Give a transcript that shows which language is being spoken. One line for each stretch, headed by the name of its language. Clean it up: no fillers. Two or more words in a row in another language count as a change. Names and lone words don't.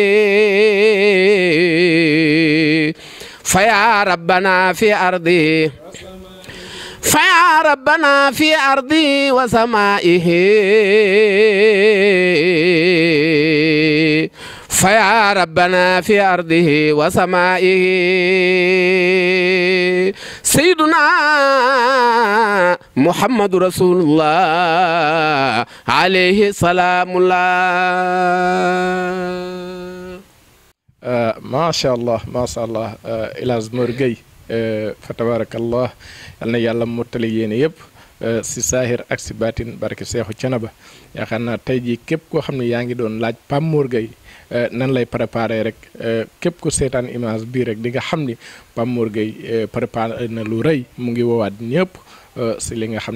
Arabic: فيا ربنا في أرضه فيا ربنا في أرضي وسمائه فيا ربنا في أرضه وسمائه سيدنا محمد رسول الله عليه سلام الله ما شاء الله ما شاء الله
Wolof: El Hadj Mor Gueye fa tabarakallah yal na yàlla mottali yéene yëpp si saahir ak si baatin barke Seexu Canaba yaakaar naa tey jii képp koo xam ne yaa ngi doon laaj Pape Mor Gueye nan lay préparé rek képp ku seetaan image bii rek di nga xam ni Pape Mor Gueye préparé na lu rëy mu ngi woowaat ñëpp si li nga xam